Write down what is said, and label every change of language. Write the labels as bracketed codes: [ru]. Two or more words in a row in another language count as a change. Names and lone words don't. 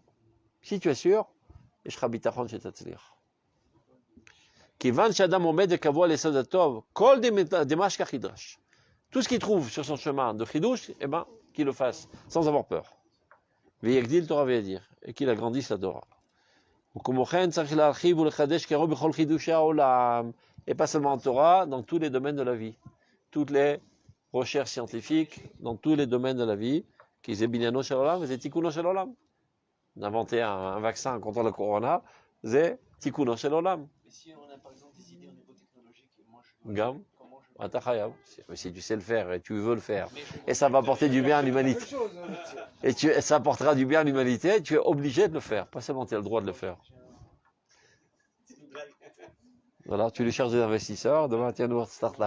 [fr] Si tu es sûr, tout ce qu'il trouve sur son chemin de chidush, eh ben, qu'il le fasse sans avoir peur. Et qu'il agrandisse la Torah. Et pas seulement en Torah, dans tous les domaines de la vie. Toutes les recherches scientifiques, dans tous les domaines de la vie, qu'ils aient [he] בניינו של עולם, [fr] c'est [he] תיקונו של עולם. [fr] D'inventer un vaccin contre le corona, c'est [he] תיקונו של עולם. [fr] Mais si on a par exemple des idées au niveau technologique, moi je. Gam, Comment je. [he] אתה חייב. [fr] Si tu sais le faire et tu veux le faire, et ça va apporter du bien à l'humanité, et ça apportera du bien à l'humanité, tu es obligé de le faire. Pas seulement tu as le droit de le faire. Voilà, tu lui cherches des investisseurs, demain tu as une nouvelle start-up.